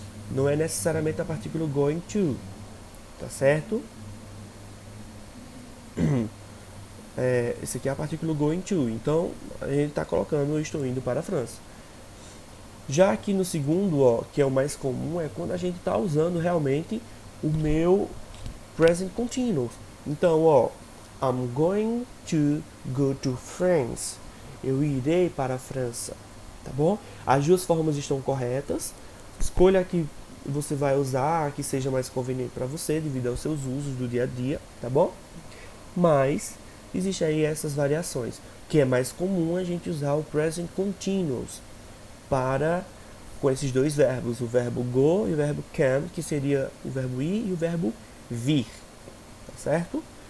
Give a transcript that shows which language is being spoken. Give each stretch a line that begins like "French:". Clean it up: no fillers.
Portuguese: Não é necessariamente a partícula going to. Tá certo? Esse aqui é a partícula going to. Então, a gente está colocando eu estou indo para a França. Já aqui no segundo, ó, que é o mais comum, é quando a gente está usando realmente o meu
English: present continuous.
Portuguese: Então, ó,
English: I'm going to go to France.
Portuguese: Eu irei para a França, tá bom? As duas formas estão corretas. Escolha a que você vai usar, a que seja mais conveniente para você, devido aos seus usos do dia a dia, tá bom? Mas existe aí essas variações, que é mais comum a gente usar o present continuous para com esses dois verbos, o verbo go e o verbo can, que seria o verbo ir e o verbo vir, tá certo?